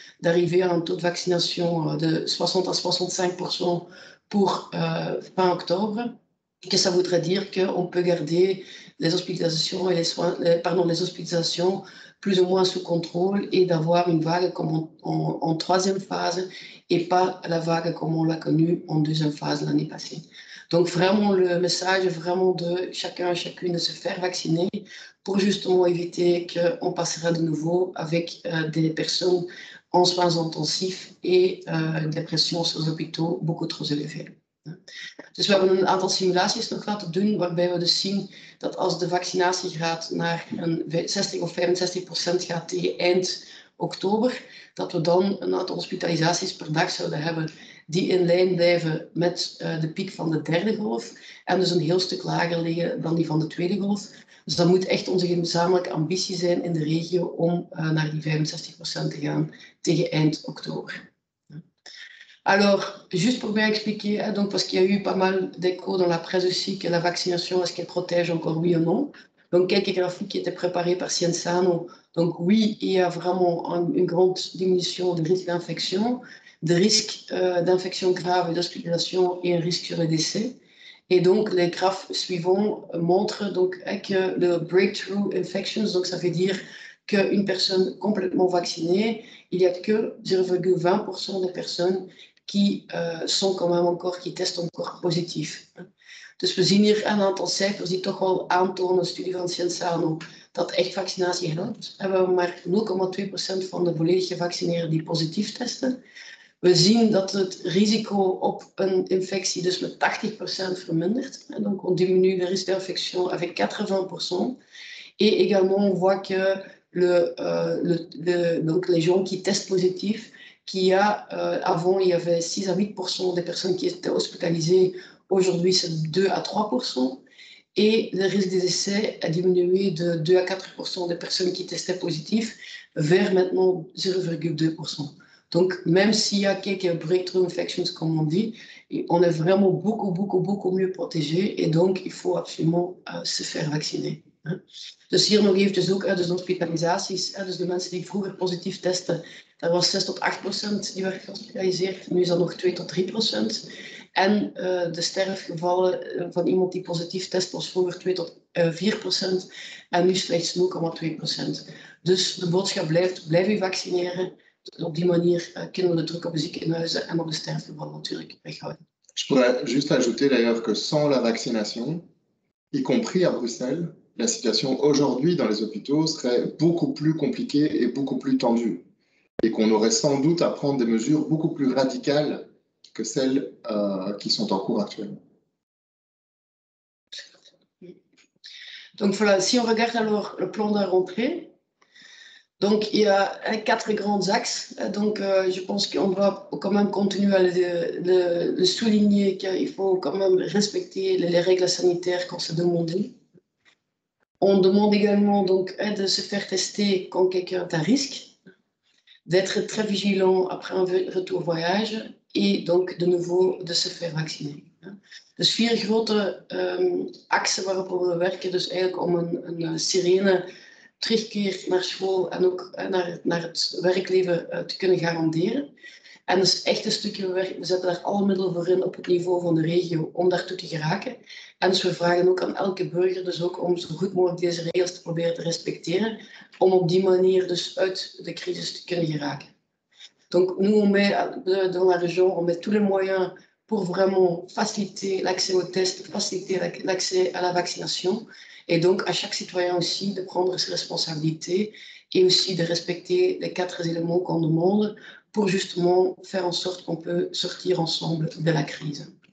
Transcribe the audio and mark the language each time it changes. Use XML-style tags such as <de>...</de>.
<fr>d'arriver à un taux de vaccination de 60 à 65% pour fin octobre, que ça voudrait dire qu'on peut garder les hospitalisations et les hospitalisations plus ou moins sous contrôle et d'avoir une vague comme en troisième phase et pas la vague comme on l'a connue en deuxième phase l'année passée. Donc vraiment, le message est vraiment de chacun et chacune de se faire vacciner pour justement éviter qu'on passera de nouveau avec des personnes en soins intensifs et des pressions sur les hôpitaux beaucoup trop élevées.</fr> <nl>Dus we hebben een aantal simulaties nog laten doen, waarbij we dus zien dat als de vaccinatiegraad naar een 60 of 65% gaat tegen eind oktober, dat we dan een aantal hospitalisaties per dag zouden hebben die in lijn blijven met de piek van de derde golf en dus een heel stuk lager liggen dan die van de tweede golf. Dus dat moet echt onze gezamenlijke ambitie zijn in de regio om naar die 65% te gaan tegen eind oktober.</nl> <fr>Alors, juste pour bien expliquer, donc parce qu'il y a eu pas mal d'échos dans la presse aussi que la vaccination, est-ce qu'elle protège encore oui ou non? Donc, quelques graphiques qui étaient préparés par Cienzano. Donc, oui, il y a vraiment une grande diminution des risques d'infection, des risques d'infection grave et d'hospitalisation et un risque sur le décès. Et donc, les graphes suivants montrent donc que le breakthrough infections, donc ça veut dire qu'une personne complètement vaccinée, il n'y a que 0,20% des personnes qui sont quand même encore, qui testent encore positief.</fr> <nl>Dus we zien hier een aantal cijfers die toch wel aantonen, een studie van Cienzano, dat echt vaccinatie helpt. We hebben maar 0,2% van de volledig gevaccineerden die positief testen. We zien dat het risico op een infectie dus met 80% vermindert.</nl> <fr>Donc on diminue le risque d'infection avec 80%. Et également on voit que donc les gens qui testent positif, avant il y avait 6 à 8% des personnes qui étaient hospitalisées, aujourd'hui c'est 2 à 3%. Et le risque des décès a diminué de 2 à 4% des personnes qui testaient positif vers maintenant 0,2%. Donc, même s'il y a quelques breakthrough infections, comme on dit, on est vraiment beaucoup mieux protégé. Et donc, il faut absolument se faire vacciner.</fr> <nl>Dus hier nog eventjes ook uit de hospitalisaties. Dus de mensen die vroeger positief testen, daar was 6 tot 8% die werd gehospitaliseerd. Nu is dat nog 2 tot 3%. En de sterfgevallen van iemand die positief test was vroeger 2 tot 4%. En nu slechts 0,2%. Dus de boodschap blijft, blijf je vaccineren. Op die manier kunnen we de druk op de ziekenhuizen en op de sterfgevallen natuurlijk weghouden.</nl> <fr>Je pourrais juste ajouter d'ailleurs que sans la vaccination, y compris à Bruxelles, la situation aujourd'hui dans les hôpitaux serait beaucoup plus compliquée et beaucoup plus tendue. Et qu'on aurait sans doute à prendre des mesures beaucoup plus radicales que celles qui sont en cours actuellement. Donc voilà, si on regarde alors le plan de la rentrée, donc il y a 4 grands axes. Donc je pense qu'on doit quand même continuer à le souligner qu'il faut quand même respecter les règles sanitaires quand c'est demandé. On demande également donc de se faire tester quand quelqu'un est à risque, d'être très vigilant après un retour voyage et donc de nouveau de se faire vacciner.</fr> <nl>Dus 4 grote axen waarop we werken, dus eigenlijk om een serene terugkeer naar school en ook naar het werkleven te kunnen garanderen. En dat is echt een stukje werk. We zetten daar alle middelen voor in op het niveau van de regio om daartoe te geraken. En dus we vragen ook aan elke burger dus ook om zo goed mogelijk deze regels te proberen te respecteren, om op die manier dus uit de crisis te kunnen geraken.</nl> <fr>Donc nous on met dans la région, on met tous les moyens pour vraiment faciliter l'accès aux tests, faciliter l'accès à la vaccination. Et donc, à chaque citoyen aussi de prendre ses responsabilités et aussi de respecter les 4 éléments qu'on demande pour justement faire en sorte qu'on peut sortir ensemble de la crise.</fr>